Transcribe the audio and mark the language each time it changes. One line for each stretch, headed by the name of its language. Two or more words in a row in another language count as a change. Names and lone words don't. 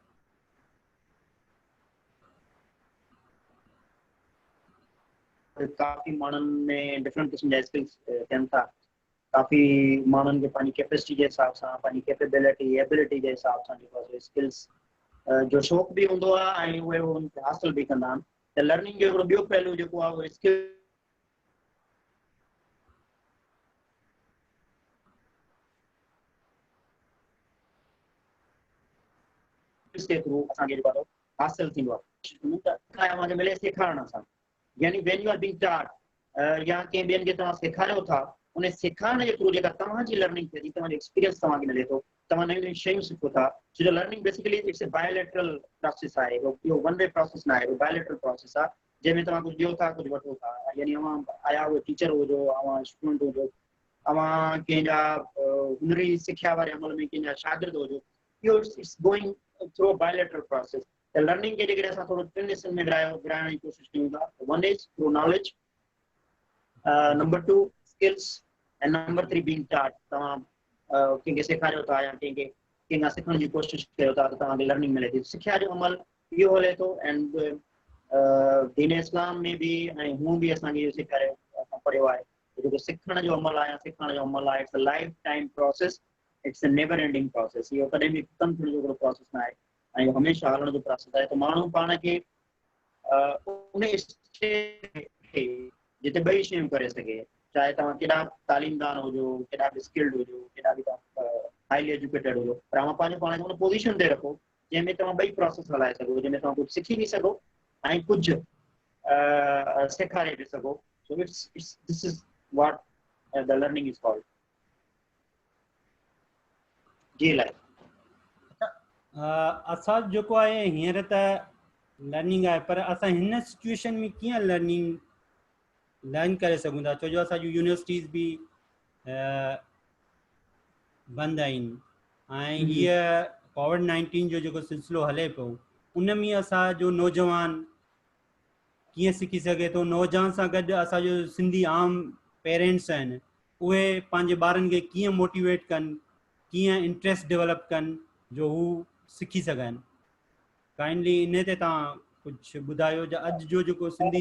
Sindhi: काफ़ी माण्हुनि में डिफरेंट क़िस्म जा स्किल्स थियनि था काफ़ी माण्हुनि खे पंहिंजी कैपेसिटी जे हिसाब सां पंहिंजी
English: capability ability
Sindhi: जे हिसाब सां जेको आहे स्किल्स जो शौक़ु बि हूंदो आहे ऐं उहे हुनखे हासिल बि कंदा आहिनि त लर्निंग जो हिकिड़ो ॿियो पहलू जेको आहे उहो स्किल्स जे थ्रू असांखे जेको आहे हासिल थींदो आहे मिले सेखारण सां यानी
English: when you are being taught
Sindhi: या कंहिं ॿियनि खे तव्हां सेखारियो था उन सेखारण जे थ्रू जेका तव्हांजी लर्निंग थिए थी तव्हांजो एक्सपीरियंस तव्हांखे मिले थो तव्हां नयूं नयूं शयूं सिखो था छो जो
English: learning basically it's a bilateral process
Sindhi: आहे इहो
English: one way process
Sindhi: न आहे इहो
English: bilateral process
Sindhi: आहे जंहिंमें तव्हां कुझु ॾियो था कुझु वठो था यानी अवां आया उहे टीचर हुजो अवां स्टूडेंट हुजो अवां कंहिंजा हुनरी सिखिया वारे अमल में कंहिंजा शागिर्द हुजो इहो
English: it's going through bilateral process
Sindhi: त लर्निंग खे जेकॾहिं असां थोरो टिनि हिस्सनि में विराइण जी कोशिशि कयूं था
English: one is through knowledge number 2 skills
Sindhi: ऐं
English: number 3 being taught
Sindhi: तव्हां कंहिंखे सेखारियो था या कंहिंखां सिखण जी कोशिशि कयो था त तव्हांखे लर्निंग मिले थी सिखिया जो अमल इहो हले थो एंड दीन इस्लाम में बि ऐं हूअं बि असांखे इहो सेखारियो असां पढ़ियो आहे जेको सिखण जो अमल आहे सिखण जो अमल आहे
English: it's a life time process it's a never ending process
Sindhi: इहो कॾहिं बि ख़तमु थियण जो हिकिड़ो प्रोसेस न आहे ऐं इहो हमेशह हलण जो प्रोसेस आहे त माण्हू पाण खे उन स्टेज खे जिते ॿई शयूं करे सघे चाहे तव्हां केॾा तालीमदान हुजो केॾा बि स्किल्ड हुजो केॾा बि तव्हां
English: highly educated
Sindhi: हुजो पर तव्हां पंहिंजो पाण खे उन पोज़ीशन ते रखो जंहिंमें तव्हां ॿई प्रोसेस हलाए सघो जंहिंमें तव्हां कुझु सिखी बि सघो ऐं कुझु सेखारे बि सघो
English: so it's this is what the learning is called
Sindhi: जी लाइक असां जेको आहे हींअर त लर्निंग आहे पर असां हिन सिचुएशन में कीअं
English: learning learn
Sindhi: करे सघूं था छो जो असांजूं यूनिवर्सिटीज़ बि बंदि आहिनि ऐं हीअ कोविड-19 जो जेको सिलसिलो हले पियो उन में असांजो नौजवान कीअं सिखी सघे थो नौजवान सां गॾु असांजो सिंधी आम पेरेंट्स आहिनि उहे पंहिंजे ॿारनि खे कीअं मोटिवेट कनि कीअं
English: interest develop
Sindhi: कनि जो हू सिखी सघनि काइंडली इन ते तव्हां कुछ ॿुधायो जो अॼु जो जेको सिंधी